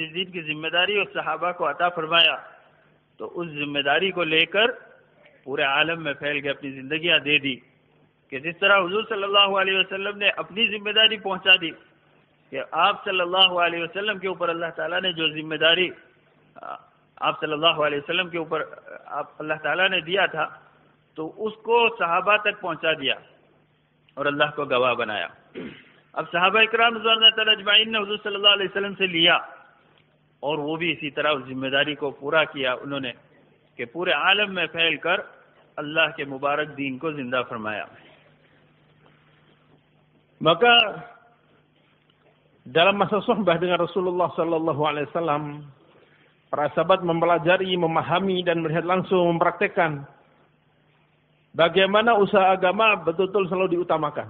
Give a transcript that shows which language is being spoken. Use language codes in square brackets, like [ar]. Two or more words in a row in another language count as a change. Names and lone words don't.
[ur] جس دین کی ذمہ داری اس صحابہ کو عطا فرمایا، تو اس ذمہ داری کو لے کر پورے عالم میں پھیل گئے، اپنی زندگیاں دے دی، کہ جس طرح حضور [ar] صلی اللہ علیہ وسلم [ur] نے اپنی ذمہ داری پہنچا دی، کہ آپ [ar] صلی اللہ علیہ وسلم [ur] کے اوپر اللہ تعالیٰ نے جو ذمہ داری آپ [ar] صلی اللہ علیہ وسلم [ur] کے اوپر اللہ تعالیٰ نے دیا تھا، تو اس کو صحابہ تک پہنچا دیا اور اللہ کو گواہ بنایا۔ اب صحابہ اکرام [ar] رضوان اللہ تعالیٰ اجمعین [ur] نے حضور [ar] صلی اللہ علیہ وسلم [ur] سے لیا، اور وہ بھی اسی طرح اس ذمہ داری کو پورا کیا انہوں نے، کہ پورے عالم میں پھیل کر اللہ کے مبارک دین کو زندہ فرمایا۔ [id] Maka dalam masa suhbah dengan Rasulullah [ar] صلى الله عليه وسلم, [id] para sahabat mempelajari, memahami dan melihat langsung, mempraktekkan bagaimana usaha agama betul-betul selalu diutamakan.